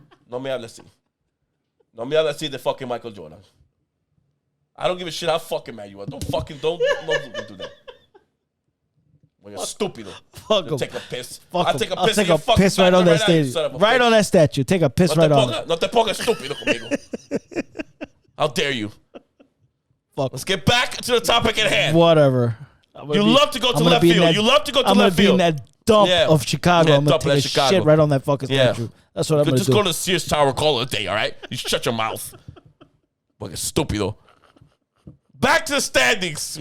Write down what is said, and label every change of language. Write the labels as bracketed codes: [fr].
[es] No me hables así de [en] fucking [es] Michael Jordan. [en] I don't give a shit how fucking mad you are. Don't do that. When you're stupid, take a piss. I'll take a piss right on that statue. Right on that statue. Take a piss right on it. [es] No te pongas estúpido conmigo. [en] How dare you? Fuck. Let's get back to the topic at hand. Whatever. You love to go to left field. You love to go to left field. I'm going to be in that dump of Chicago. I'm going to take a shit right on that fucking statue. That's what I'm going to do. Just go to the Sears Tower, call it a day, all right? You shut your mouth. Fucking stupido. Back to the standings.